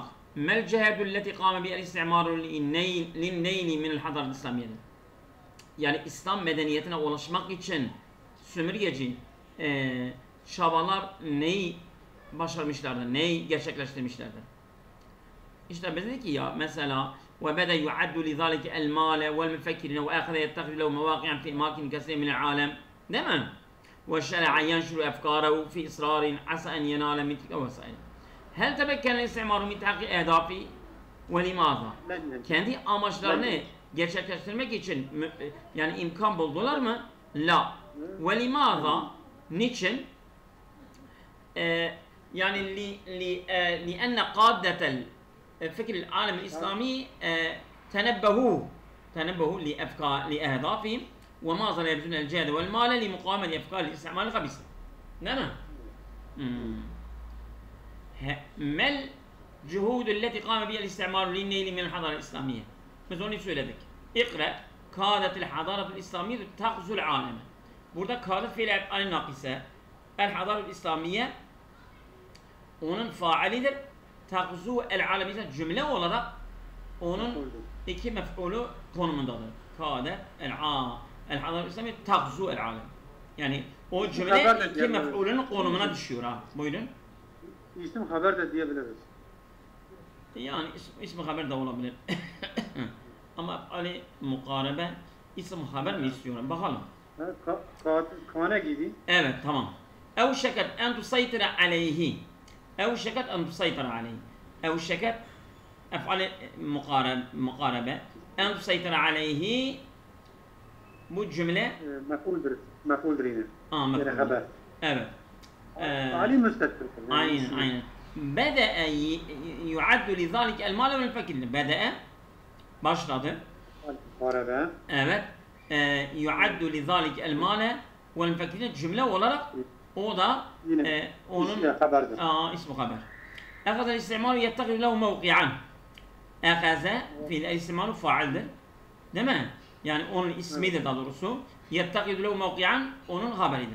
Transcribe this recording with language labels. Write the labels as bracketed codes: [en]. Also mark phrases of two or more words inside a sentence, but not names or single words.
[ar] ما الجهود التي قام بها الاستعمار للنيل من الحضارة الإسلامية. [tr] Yani İslam medeniyetine ulaşmak için sömürgeci çabalar neyi başarmışlardır, neyi gerçekleştirmişlerdir? İşte biz dedik ki ya mesela [ar] وَبَدَ يُعَدُّ لِذَٰلِكَ الْمَالَ وَالْمُفَكِّرِينَ وَآخَذَ يَتَّخِذُ لَهُ مَوَاقِعًا فِي أَمَاكِنٍ كَثِيرٍ مِنَ الْعَالَمِ [tr] değil mi? [ar] وَشَرَعَ يَنْشُرُ أَفْكَارَهُ فِي إِصْرَارٍ عَسَى أَنْ يَنَالَ مِنْ تِلْكَ وَسَائِلٍ هَلْ تَمَكَّنَ الْاِسْتِعْمَارُ مِنْ تَحْقِيقِ أَهْدَافِهِ وَلِمَاذَا [tr] kendi amaçlarını gerçekleştirmek için yani imkan buldular mı? [ar] La. وَلِمَاذَا niçin? يعني لأن قادة الفكر العالم الإسلامي تنبهوا لأهدافهم وما زال يبذلون الجهد والمال لمقاومة أفكار الاستعمار الخبيثة. نعم. ما الجهود التي قام بها الاستعمار للنيل من الحضارة الإسلامية؟ [tr] مثلا söyledik. [ar] اقرأ كادت الحضارة الإسلامية تغزو العالم. [tr] Burada kadet fiil [ar] أفعال ناقصة. الحضارة الإسلامية [tr] onun faalidir. [ar] تغزو العالم [tr] cümle olarak onun iki mef'ulu konumundadır. [ar] كادت الحضارة الإسلامية تغزو العالم. [tr] Yani o cümle iki mef'ulünün konumuna düşüyor ha. Buyurun. İsim haber de diyebiliriz. Yani ismi haber de olabilir. Ama Ali mukarebe isim haber mi istiyorum? Bakalım. Kane gibi. Evet tamam. [ar] أوشكت أن تسيطر عليه أوشكت أن تسيطر عليه أوشكت أفعل مقاربة أن تسيطر عليه [tr] bu cümle mef'uldur yine. Mef'ul. Haber. Evet. Ali müstakil. Aynen. [ar] بدأ يعد لذلك المال والفكر. بدأ başladı. [tr] Mukarebe. Evet. [ar] يعد لذلك المال والفكر [tr] cümle olarak o da onun ismi haber. [ar] أخذ الاستعمار يتخذ له مواقعا. [tr] Ehaze fiil istimalu faildir. Değil mi? Yani onun ismidir daha doğrusu. [ar] يتخذ له مواقعا [tr] onun haberidir.